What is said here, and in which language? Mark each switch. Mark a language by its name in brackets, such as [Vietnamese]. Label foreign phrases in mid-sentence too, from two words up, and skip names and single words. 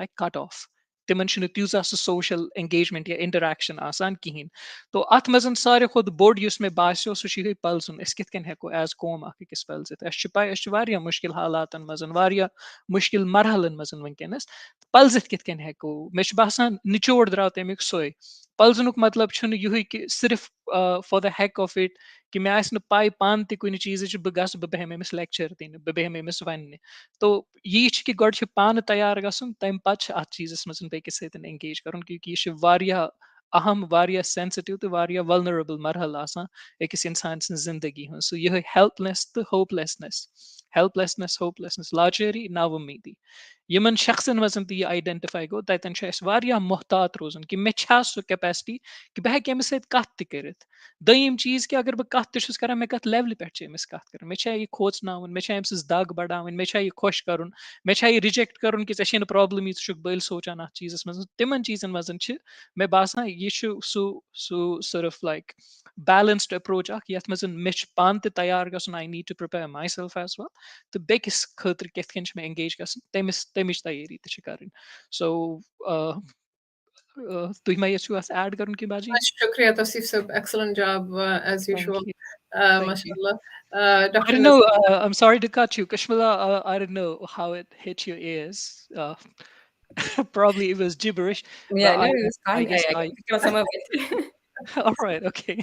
[English] like cut off [Kashmiri] तिमन तीजा [English] social engagement [Kashmiri] या इंटरेक्शन [Hindi] कहें तो [Kashmiri] अत मज सारे खुद बोड मे बासो सह पलजुन कित कन हेको एज कौम अकिस पलजित पाई मुश्किल हालात मज मुश्किल मरहलन मज वनकस पलजित कित कन हेको मे बसान निचोड़ द्राव तमिक सोय पलजनुक मतलब छुन युही कि सिर्फ [English] for the heck of it [Kashmiri] कि मैं आस न पाई पान ते कुन चीज बह गस बह बेहम अमिस लेक्चर दिन बह बेहम अमिस वन तो यी कि गड छ पान तैयार गसन तम पत अत चीजस मज बेकिस सतन एंगेज करन क्योंकि यह वारिया अहम वारिया सेंसिटिव तो वारिया वल्नरेबल मरहल आसान अकिस इंसान सं जिंदगी हूं सो यह हेल्पलेस तो होपलेसनेस लाचारी नाउमीदी यमन शख्सन मजन तो यह आइडेंटिफाई गो ततन मोहतात रोजन कि मे सह कैपेसिटी कि बह हेक अमिस सत कर दयम चीज कि अगर बह कत कर मे कत लेवल पे अमिस कत कर मे यह खोचन मे अम दग बढ़ान मे यह खुश कर मे यह रिजेक्ट कर कि ऐ प्रॉब्लम यह बल सोचान अत चीजस मज तिमन चीजन मज मे बासान यह सिर्फ [English] like balanced approach [Kashmiri] यथ मज मे पान तैयार गन [English] I need to prepare my self as well [Kashmiri] तो बेकिस खतर कित कन मे एंगेज गन तमिच तैयारी कर सो तुम मा [English] you add [Kashmiri] कर बाजी [English] Shukriya Tawseef sir, excellent job as Thank usual. you. Thank you. MashaAllah. I Dr. don't know. I'm sorry to cut you, Kashmila. I don't know how it hit your ears. Probably it was gibberish, Yeah, but no, it was I fine. guess I I. can pick up some of it. All right. Okay.